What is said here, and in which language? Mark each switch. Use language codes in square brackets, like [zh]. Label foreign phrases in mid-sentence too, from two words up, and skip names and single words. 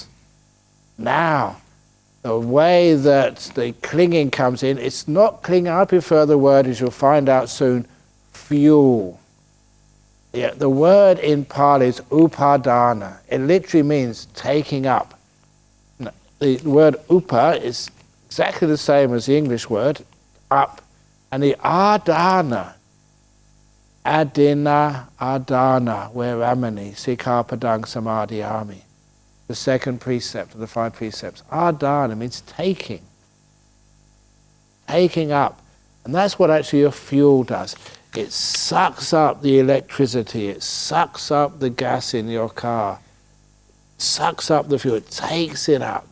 [en] Now, the way that the clinging comes in, it's not clinging, I prefer the word, as you'll find out soon, fuel. Yeah, the word in Pali is upadana. It literally means taking up. The word upa is exactly the same as the English word, up. [pi] And the adana, adina, adana, veramani, sikhapadang samadhiyami. [en] The second precept of the 5 precepts. Adana means taking. Taking up. And that's what actually your fuel does. It sucks up the electricity, it sucks up the gas in your car, sucks up the fuel, it takes it up.